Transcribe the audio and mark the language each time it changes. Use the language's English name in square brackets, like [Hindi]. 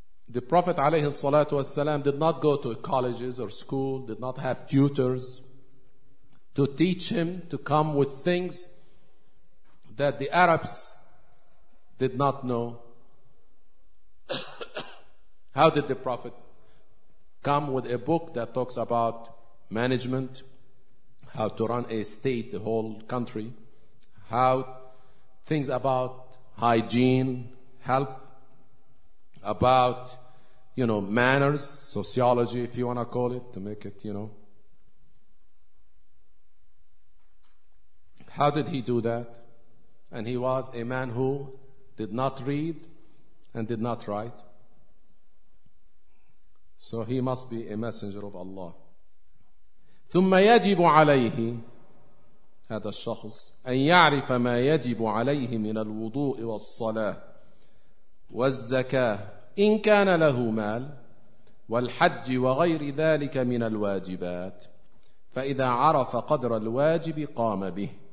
[English] The Prophet alayhi salatu wasalam did not go to colleges or school, did not have tutors to teach him to come with things that the Arabs did not know. How did the Prophet come with a book that talks about management, how to run a state, the whole country, how things about hygiene, health, about manners, sociology, if you want to call it, to make it, How did he do that? And he was a man who did not read and did not write. So he must be a messenger of Allah. [Arabic] ثُمَّ يَجِبُ عَلَيْهِ هَذَا الشَّخْصِ أَنْ يَعْرِفَ مَا يَجِبُ عَلَيْهِ مِنَ الْوُضُوءِ وَالصَّلَاةِ وَالزَّكَاةِ إن كان له مال والحج وغير ذلك من الواجبات فإذا عرف قدر الواجب قام به.